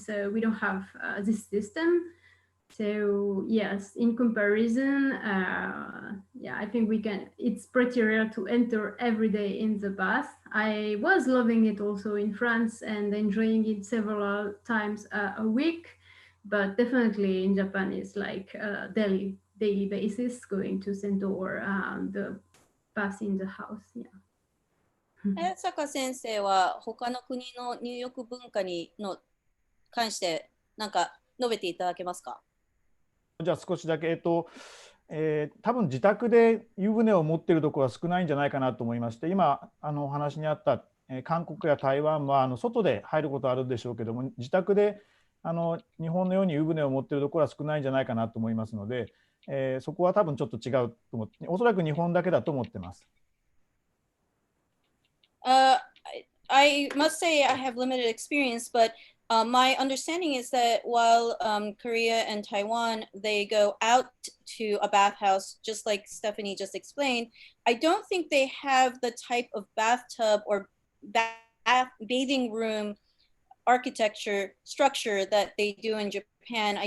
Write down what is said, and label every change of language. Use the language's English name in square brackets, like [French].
[English] So we don't have this system. So yes, in comparison, yeah, I think it's pretty rare to enter every day in the bath. I was loving it also in France and enjoying it several times a week, but definitely in Japan it's like a daily basis going to Sento or the bath in the house. Yeah. [Japanese] 早坂先生は他の国の入浴文化の関して何か述べていただけますか？じゃあ少しだけ、多分自宅で湯船を持っているところは少ないんじゃないかなと思いまして、今お話にあった、韓国や台湾は外で入ることあるでしょうけども、自宅で日本のように湯船を持っているところは少ないんじゃないかなと思いますので、そこは多分ちょっと違うと思って、おそらく日本だけだと思ってます。 [English] I must say I have limited experience, but my understanding is that while Korea and Taiwan, they go out to a bathhouse, just like Stephanie just explained, I don't think they have the type of bathtub or bathing room architecture structure that they do in Japan.